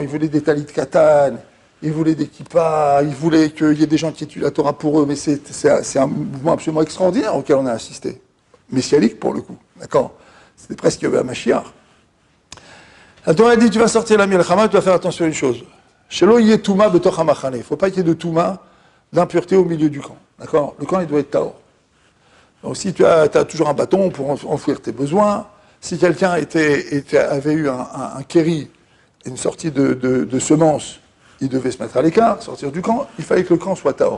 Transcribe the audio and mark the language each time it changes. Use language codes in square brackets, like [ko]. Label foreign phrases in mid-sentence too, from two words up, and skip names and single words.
[fr] Ils voulaient des [he] טלית קטן, [fr] ils voulaient des kippas, ils voulaient qu'il y ait des gens qui étudient la Torah pour eux, mais c'est un mouvement absolument extraordinaire auquel on a assisté. Messianique pour le coup, d'accord? C'était presque un Mashiach. La Torah dit, tu vas sortir la Milchama, tu vas faire attention à une chose. [he] שלא יטמא בתוך המחנה. [fr] Il ne faut pas qu'il y ait de touma, d'impureté au milieu du camp, d'accord? Le camp, il doit être tahor. Donc si tu as toujours un bâton pour enfouir tes besoins, si quelqu'un avait eu un kéri, une sortie de semences, il devait se mettre à l'écart, sortir du camp, il fallait que le camp soit tahor.